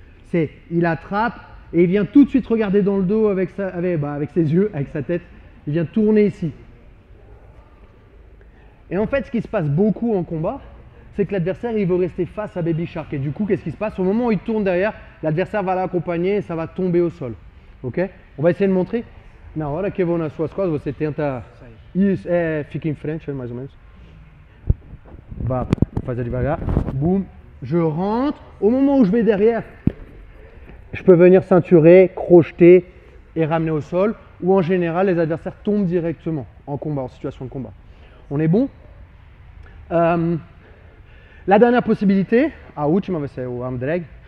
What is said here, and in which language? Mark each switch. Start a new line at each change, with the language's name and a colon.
French: C'est il attrape et il vient tout de suite regarder dans le dos avec ses yeux, avec sa tête. Il vient tourner ici. Et en fait, ce qui se passe beaucoup en combat, c'est que l'adversaire, il veut rester face à Baby Shark. Et du coup, qu'est-ce qui se passe? Au moment où il tourne derrière, l'adversaire va l'accompagner et ça va tomber au sol. Ok? On va essayer de montrer.
Portuguese: Na hora que eu vou nas suas costas, você tenta... Isso, fica em frente, mais ou menos. Va, fazer devagar. Boum.
French: Je rentre. Au moment où je vais derrière, je peux venir ceinturer, crocheter et ramener au sol. Ou en général, les adversaires tombent directement en combat, en situation de combat. On est bon? La dernière possibilité,
Portuguese: a última vai ser o arm drag.